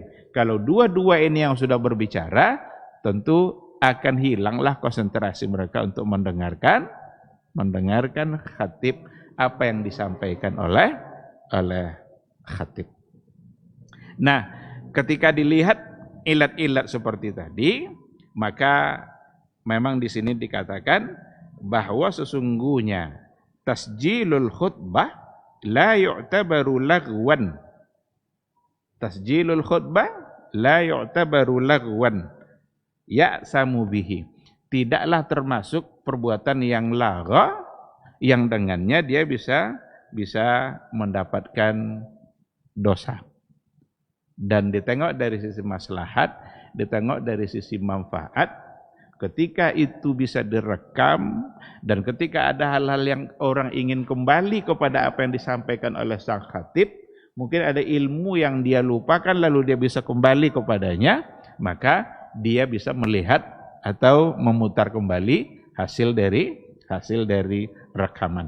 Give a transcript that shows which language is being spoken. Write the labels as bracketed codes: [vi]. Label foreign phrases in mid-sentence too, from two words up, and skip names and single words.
[id] Kalau dua-dua ini yang sudah berbicara, tentu akan hilanglah konsentrasi mereka untuk mendengarkan khatib apa yang disampaikan oleh khatib. Nah, ketika dilihat ilat-ilat seperti tadi, maka memang di sini dikatakan bahwa sesungguhnya [ar] تسجيل الخطبة لا يعتبر لغوا. تسجيل الخطبة لا يعتبر لغوا. يأثم به. [id] Tidaklah termasuk perbuatan yang lagha yang dengannya dia bisa mendapatkan dosa. Dan ditengok dari sisi maslahat, ditengok dari sisi manfaat. Ketika itu bisa direkam dan ketika ada hal-hal yang orang ingin kembali kepada apa yang disampaikan oleh sang khatib, mungkin ada ilmu yang dia lupakan lalu dia bisa kembali kepadanya, maka dia bisa melihat atau memutar kembali hasil dari rekaman.